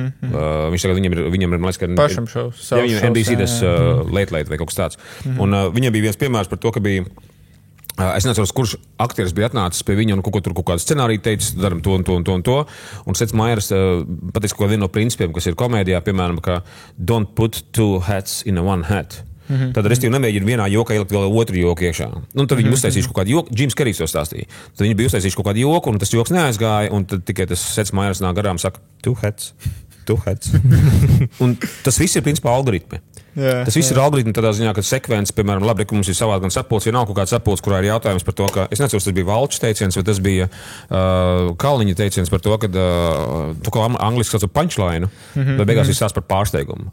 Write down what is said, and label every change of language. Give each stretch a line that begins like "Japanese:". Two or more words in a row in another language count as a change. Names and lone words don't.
Latvian: Viņš tagad, viņam ir, man liekas, ka... Pašam šovs. Jā, viņam NBC tas Late vai kaut kas tāds. Un viņam bija viens piemērs par to, ka bija... Es neatceros, kurš aktieris bija atnācis pie viņa un kaut kādu scenāriju teicis, daram to. Un Seth Meyers pateica, ko viena no principiem, kas ir komēdijā, piemēram, ka
English: don't put two hats in one hat.
Latvian: Tad restīvi nemēģina vienā jokā ielikt vēl otru joku iekšā. Tad viņi uztaisījuši kaut kādu joku, Jims Kerijs to stāstīja. Tad viņi bija uztaisījuši kaut kādu joku, un tas joks neaizgāja, un tad tikai tas Seth Meyers nāk garām saka,
English: two hats.
Latvian: Un tas viss ir principā algoritmi. Tas viss ir algoritmi tādā ziņā, ka sekvence, piemēram, labi, ka mums ir savādi gan sapulcs, ja nav kaut kāds sapulcs, kurā ir jautājums par to, ka, es neceros, tas bija Valčs teiciens, vai tas bija Kalniņa teiciens par to, ka tu kā angliski sauc punchline, vai beigās ir stāsts par pārsteigumu.